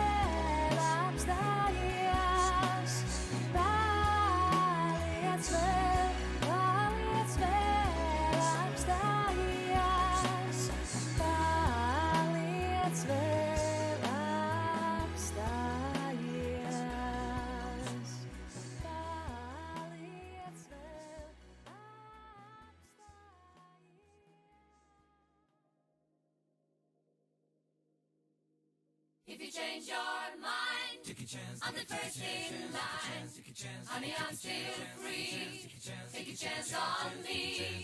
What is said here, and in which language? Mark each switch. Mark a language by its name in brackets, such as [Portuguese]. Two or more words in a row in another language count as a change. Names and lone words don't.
[Latvian] Paliec vēl, apstājies. Paliec vēl, apstājies. Paliec vēl, [English] If you change your mind, I'm the first in line. Honey, I'm still free. Take a chance on me.